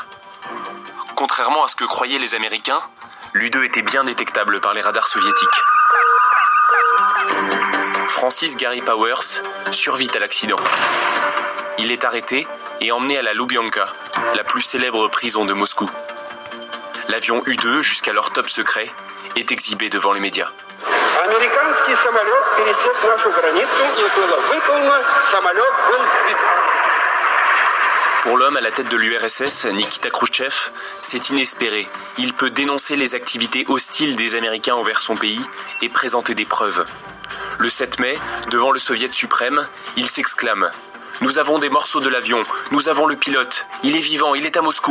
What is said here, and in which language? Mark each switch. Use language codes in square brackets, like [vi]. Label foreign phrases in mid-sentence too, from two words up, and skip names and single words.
[fr] Contrairement à ce que croyaient les Américains, l'U-2 était bien détectable par les radars soviétiques. Francis Gary Powers survit à l'accident. Il est arrêté et emmené à la Loubianka, la plus célèbre prison de Moscou. L'avion U-2, jusqu'alors top secret, est exhibé devant les médias. [ru] Американский самолет пересек нашу границу и было выполнено. Самолет был сбит. [fr] Pour l'homme à la tête de l'URSS, Nikita Khrouchtchev, c'est inespéré. Il peut dénoncer les activités hostiles des Américains envers son pays et présenter des preuves. Le 7 mai, devant le Soviet suprême, il s'exclame « Nous avons des morceaux de l'avion, nous avons le pilote, il est vivant, il est à Moscou ».